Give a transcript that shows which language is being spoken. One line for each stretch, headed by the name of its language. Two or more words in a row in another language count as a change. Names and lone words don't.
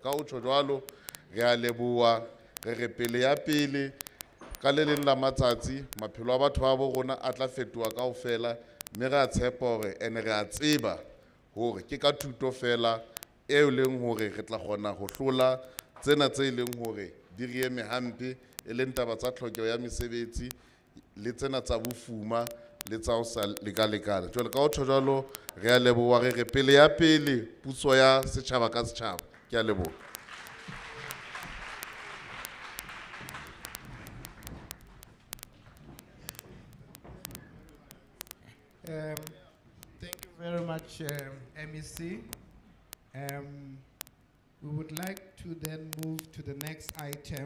Southern Sotho: Ka ho tjho jwalo re a leboha re re pele ya pele ka le leng la matsatsi maphelo a batho ba rona a tla fetoha kaofela, mme re a tshepa hore ene re a tseba hore ke ka thuto fela e leng hore re tla kgona ho hlola tsena tse leng hore di re eme hampe e leng taba tsa tlhokeho ya mesebetsi le tsena tsa bofuma le tsa ho sa lekalekana. Jwale ka ho tjho jwalo re a leboha re re pele ya pele puso ya setjhaba ka setjhaba. Ke a leboha.
English: Thank you very much, MEC. We would like to then move to the next item.